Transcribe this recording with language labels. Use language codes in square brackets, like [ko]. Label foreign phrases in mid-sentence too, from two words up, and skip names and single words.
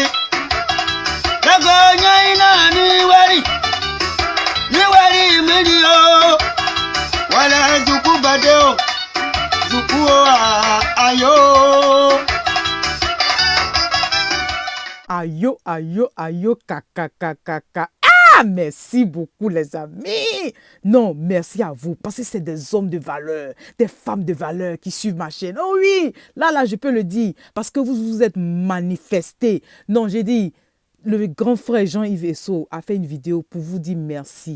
[fr] Tagonya ina ni wari. Ni wari milio. Wala zuku badeo. Zuku ayo. Ayo, ayo, ayo, kaka, kaka, kaka. Ah, merci beaucoup les amis. Non, merci à vous parce que c'est des hommes de valeur, des femmes de valeur qui suivent ma chaîne. Oh oui, là, je peux le dire parce que vous vous êtes manifestés. Non, j'ai dit, le grand frère Jean-Yves Esso a fait une vidéo pour vous dire merci.